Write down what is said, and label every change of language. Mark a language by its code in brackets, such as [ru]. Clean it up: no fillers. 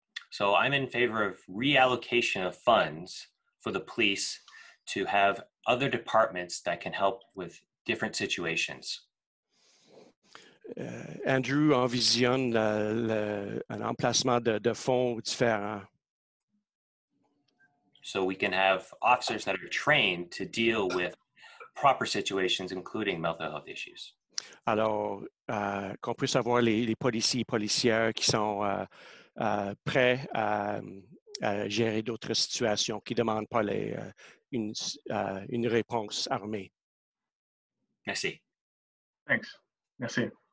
[en] So I'm in favor of reallocation of funds for the police to have other departments that can help with different situations. [fr] Andrew envisionne un emplacement de fonds différents. [en] So we can have officers that are trained to deal with proper situations, including mental health issues. [fr] Alors, qu'on puisse avoir les policiers et policières qui sont prêts à gérer d'autres situations qui ne demandent pas une réponse armée. Merci. [en] Thanks. Merci.